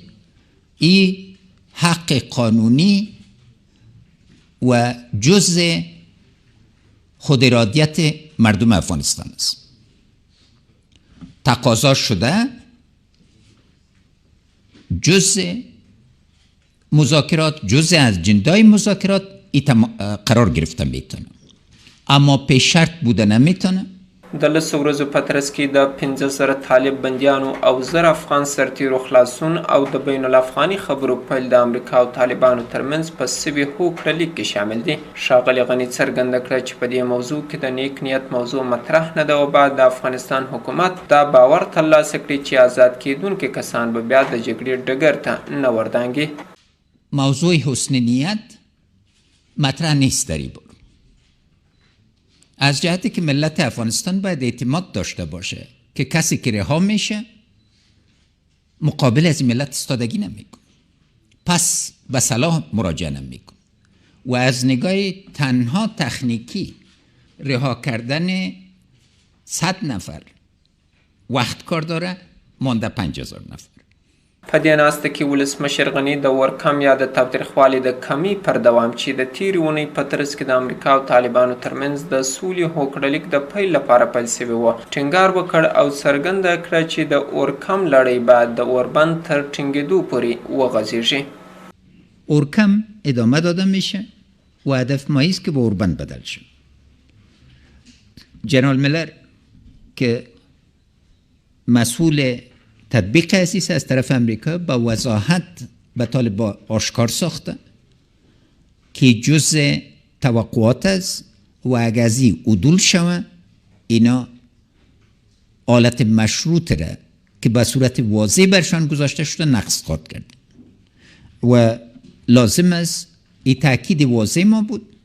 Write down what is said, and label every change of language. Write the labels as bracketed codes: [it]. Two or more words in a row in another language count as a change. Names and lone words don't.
[fa] این حق قانونی و جزء خود ارادیت مردم افغانستان است. تقاضا شده جزء مذاکرات، جزء از اجندای مذاکرات قرار گرفتن میتونه، اما پیش شرط بوده نمیتونه. [ps] د لسو ورځو په ترڅ کې د 15,000 طالب بندیانو او 1000 افغان سرتیرو خلاصون او د بین الافغاني خبرو پیل د امریکا او طالبانو ترمنځ په سوي هوکړه لیک کې شامل دي. ښاغلي غني څرګنده کړه چې په دې موضوع کې د نیک نیت موضوع مطرح نه ده او بعد د افغانستان حکومت دا باور ترلاسه کړي چې آزاد کیدونکي کسان به بیا د جګړې ډګر ته نه وردانګي. [fa] موضوع حسن نیت مطرح نیست در این باره، از جهتی که ملت افغانستان باید اعتماد داشته باشه که کسی که رها میشه مقابل از این ملت استادگی نمیکن، پس به صلاح مراجعه نمیکن و از نگاه تنها تکنیکی رها کردن 100 نفر وقت کار داره، مانده 50,000 نفر. [ps] په دې ناسته کې ولسمشر غني د اورکم یا د تاوتریخوالي د کمی پر دوام چې د تیرې اونۍ په ترڅ کې د امریکا او طالبانو ترمنځ د سولې هوکړه لیک د پیل لپاره پیل سوی و ټینګار وکړ او څرګنده کړه چې د اورکم لړۍ باید د اوربند تر ټینګېدو پورې وغځېږي. [fa] اورکم ادامه داده میشه و هدف ما است که به اوربند بدل شه. جنرال میلر که مسئول تطبیق اسیس از طرف امریکا با وضاحت به طالبان آشکار ساخته که جزء توقعات است و اگر از این عدول شود اینا آلت مشروط را که به صورت واضح برشان گذاشته شده نقض خواهد کرد و لازم است این تاکید واضح ما بود.